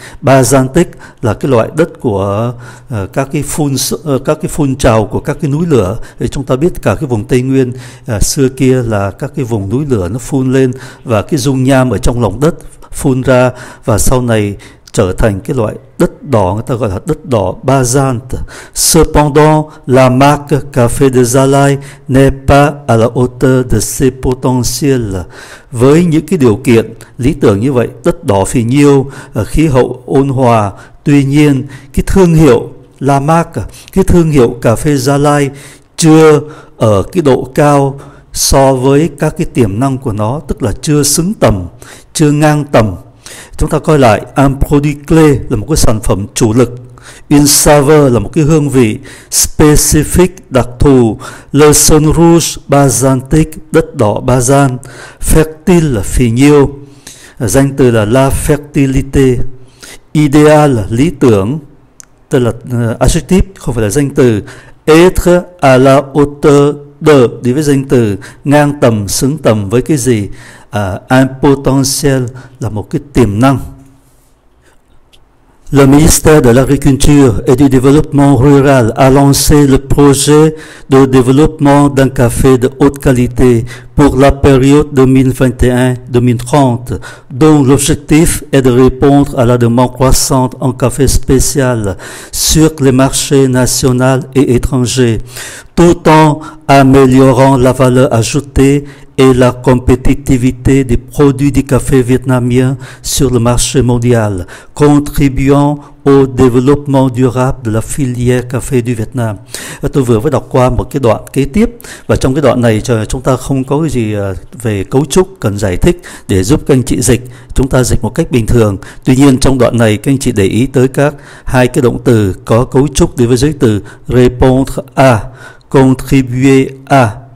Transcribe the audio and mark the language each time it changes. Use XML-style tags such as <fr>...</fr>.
<vi>Basaltic là cái loại đất của các cái phun trào của các cái núi lửa. Thì chúng ta biết cả cái vùng Tây Nguyên xưa kia là các cái vùng núi lửa nó phun lên và cái dung nham ở trong lòng đất phun ra, và sau này trở thành cái loại đất đỏ, người ta gọi là đất đỏ Bazante.</vi> <fr>Cependant, la marque Café de Gia Lai n'est pas à la hauteur de ses potentiels.</fr> <vi>Với những cái điều kiện lý tưởng như vậy, đất đỏ phì nhiêu, khí hậu ôn hòa, tuy nhiên cái thương hiệu La Marque, cái thương hiệu cà phê Gia Lai chưa ở cái độ cao so với các cái tiềm năng của nó, tức là chưa xứng tầm, chưa ngang tầm. Chúng ta coi lại,</vi> <fr>un produit clé</fr> <vi>là một cái sản phẩm chủ lực,</vi> <fr>une saveur</fr> <vi>là một cái hương vị specific đặc thù,</vi> <fr>le son rouge bazantique</fr> <vi>đất đỏ Bazan, fertile là phì nhiêu, danh từ là</vi> <fr>la fertilité,</fr> <vi>idéal là lý tưởng, tức là adjective không phải là danh từ,</vi> <fr>être à la hauteur de</fr> <vi>đi với danh từ, ngang tầm, xứng tầm với cái gì,</vi> <fr>un potentiel</fr> <vi>là một cái tiềm năng.</vi> <fr>Le ministère de l'Agriculture et du Développement Rural a lancé le projet de développement d'un café de haute qualité pour la période 2021-2030, dont l'objectif est de répondre à la demande croissante en café spécial sur les marchés nationaux et étrangers, tout en améliorant la valeur ajoutée et la compétitivité des produits du café vietnamien sur le marché mondial, contribuant au développement durable de la filière café du Việt Nam.</fr> <vi>Tôi vừa mới đọc qua một cái đoạn kế tiếp, và trong cái đoạn này chúng ta không có cái gì về cấu trúc cần giải thích để giúp các anh chị dịch. Chúng ta dịch một cách bình thường. Tuy nhiên trong đoạn này các anh chị để ý tới hai cái động từ có cấu trúc đi với giới từ répondre à, contribuer à.</vi>